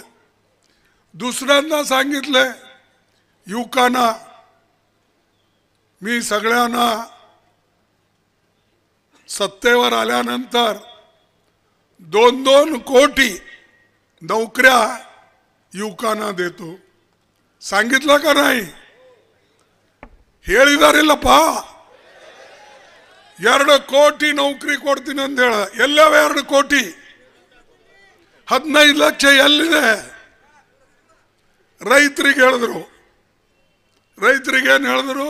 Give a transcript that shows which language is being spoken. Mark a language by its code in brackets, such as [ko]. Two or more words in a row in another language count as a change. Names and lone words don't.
[mr] दुसऱ्यांना सांगितलं युवकांना, मी सगळ्यांना सत्तेवर आल्यानंतर 2-2 कोटी नोकऱ्या युवकांना देतो. सांगितलं का नाही? [kn] ಹೇಳಿದಾರಿಲ್ಲಪ್ಪ. 2 ಕೋಟಿ ನೌಕರಿ ಕೊಡ್ತೀನಿ ಅಂತ ಹೇಳ. ಎಲ್ಲವ 2 ಕೋಟಿ? 15 ಲಕ್ಷ ಎಲ್ಲಿದೆ? ರೈತರಿಗೆ ಹೇಳಿದ್ರು. ರೈತರಿಗೆ ಏನು ಹೇಳಿದ್ರು?